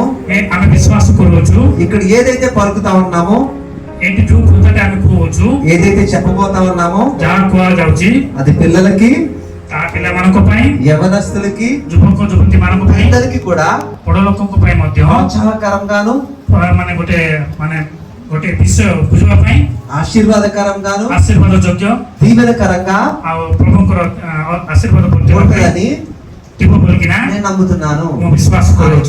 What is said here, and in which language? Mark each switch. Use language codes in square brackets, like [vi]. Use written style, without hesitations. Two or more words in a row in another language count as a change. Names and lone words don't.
[or] ଆମେ ବିଶ୍ୱାସ କରୁଛୁ, [te] ఇక్కడ ఏదైతే పలుకుతా ఉన్నామో [or] ଏଠି ଯୋଉ କଥାଟା ଆମେ କହୁଛୁ, [te] ఏదైతే చెప్పబోతా ఉన్నామో [or] ଯାହା କୁହାଯାଉଛି [te] అది పిల్లలకి, [or] ତା ପିଲାମାନଙ୍କ ପାଇଁ, [te] యవనస్తులకి, [or] ଯୁବକ ଯୁବତୀ ମାନଙ୍କ ପାଇଁ, [te] అందరికి కూడా [or] ବଡ଼ ଲୋକଙ୍କ ପାଇଁ ମଧ୍ୟ [te] ప్రోత్సాహకరంగాను [or] ମାନେ ଗୋଟେ ବିଷୟ ବୁଝିବା ପାଇଁ [te] ఆశీర్వాదకరంగాను ఆశీర్వాద ଯୋଗ୍ୟ దీవెనకరంగా [or] ଆଉ ପ୍ରଭୁଙ୍କର ଆଶୀର୍ବାଦ [te] ఉంటుందని [or] ଥିବ ବୋଲିକିନା [te] నేను నమ్ముతున్నాను, [or] ମୁଁ ବିଶ୍ୱାସ କରୁଛି.